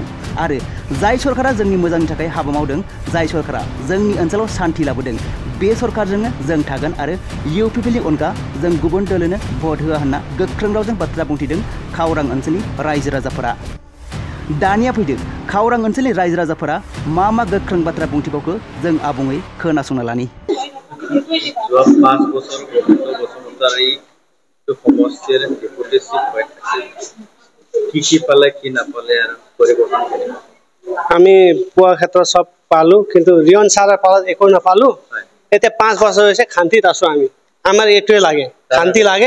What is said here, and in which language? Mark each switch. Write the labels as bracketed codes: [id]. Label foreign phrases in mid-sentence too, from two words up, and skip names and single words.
[brx] आरो जाय सरकारा जोंनि मोजांनि थाखाय हाबा मावदों, जाय सरकारा जोंनि ओनसोलाव सान्थि लाबोदों, बे सरकारजोंनो जों थागोन आरो इउ पिपलनि अनगा जों गुबुन दोलोनो भट होआ होनना गोख्रों रावजों बाथ्रा बुंथिदों खावरां ओनसोलनि रायजो राजाफोरा। दानिया फैदो खावरां ओनसोलनि रायजो राजाफोरा मा गोख्रों बाथ्रा बुंथिबावखो जों आबुङै खोनासंना लानि। [as] 5 বছর গবিন্দ বসুমতাৰী সমষ্টিৰ ডেপুটি চিফ হৈ থাকে। কি পালে কি নাপালে আৰু পৰিৱৰ্তন কেনেকুৱা? আমি পোৱা ক্ষেত্ৰত সব পালো, কিন্তু ৰিয়ন ছাৰৰ পালত একো নাপালো। এতিয়া 5 বছৰ হৈছে শান্তিত আছো আমি। আমাৰ এইটোৱে লাগে, শান্তি লাগে।